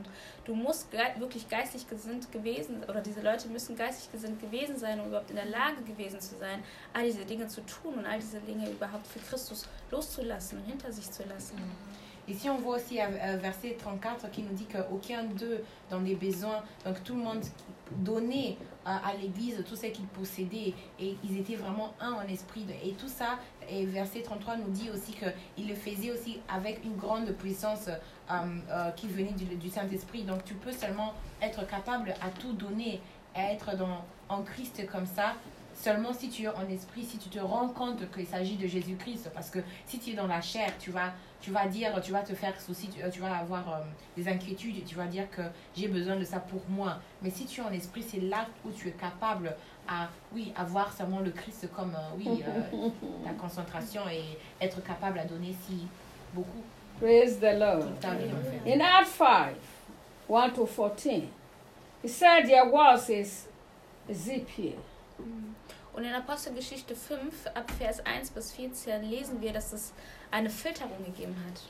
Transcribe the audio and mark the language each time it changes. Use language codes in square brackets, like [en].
[de] Und du musst wirklich geistlich gesinnt gewesen, oder diese Leute müssen geistlich gesinnt gewesen sein, um überhaupt in der Lage gewesen zu sein, all diese Dinge zu tun und all diese Dinge überhaupt für Christus loszulassen und hinter sich zu lassen. [fr] Ici, on voit aussi verset 34 qui nous dit qu'aucun d'eux dans des besoins, donc tout le monde donnait à l'église tout ce qu'ils possédaient et ils étaient vraiment un en esprit. Et tout ça, et verset 33 nous dit aussi qu'ils le faisaient aussi avec une grande puissance qui venait du Saint-Esprit. Donc tu peux seulement être capable à tout donner, à être en Christ comme ça, seulement si tu es en esprit, si tu te rends compte qu'il s'agit de Jésus-Christ. Parce que si tu es dans la chair, tu vas te faire souci, tu vas avoir des inquiétudes, tu vas dire que j'ai besoin de ça pour moi. Mais si tu es en esprit, c'est là où tu es capable à voir seulement le Christ comme ta concentration et être capable à donner si beaucoup. [en] Praise the Lord. In Acts 5, 1 to 14, he said there was his Ezekiel. [de] Und in Apostelgeschichte 5, ab Vers 1 bis 14, lesen wir, dass es eine Filterung gegeben hat.